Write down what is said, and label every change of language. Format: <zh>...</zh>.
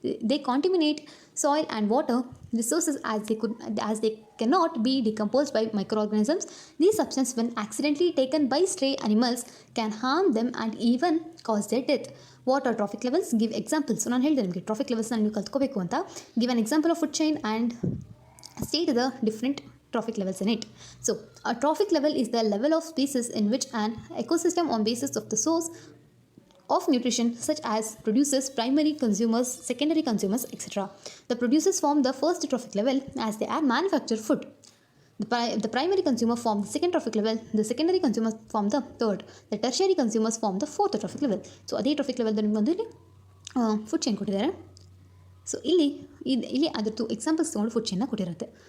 <en>They contaminate soil and water resources as they cannot be decomposed by microorganisms. These substances, when accidentally taken by stray animals, can harm them and even cause their death. What are trophic levels? Give examples.</en> <kn>So ನಾನು ಹೇಳಿದೆ ನಿಮಗೆ traffic ಲೆವೆಲ್ಸ್ನ ನೀವು ಕಲ್ತ್ಕೋಬೇಕು ಅಂತ.</kn> <en>Give an example of food chain and state the different trophic levels in it. So a trophic level is the level of species in which an ecosystem on basis of the source of nutrition such as producers, primary consumers, secondary consumers, etc. The producers form the first trophic level as they are manufacture food. The primary consumer form the second trophic level, the secondary consumers form the third, the tertiary consumers form the fourth trophic level.</en> <kn>So ಅದೇ trophic level ನಿಮಗೊಂದು ಇಲ್ಲಿ food chain ಕೊಟ್ಟಿದ್ದಾರೆ. So ಇಲ್ಲಿ ಅದರದ್ದು examples ತೊಗೊಂಡು food ಚೈನ್ನ ಕೊಟ್ಟಿರುತ್ತೆ.</kn>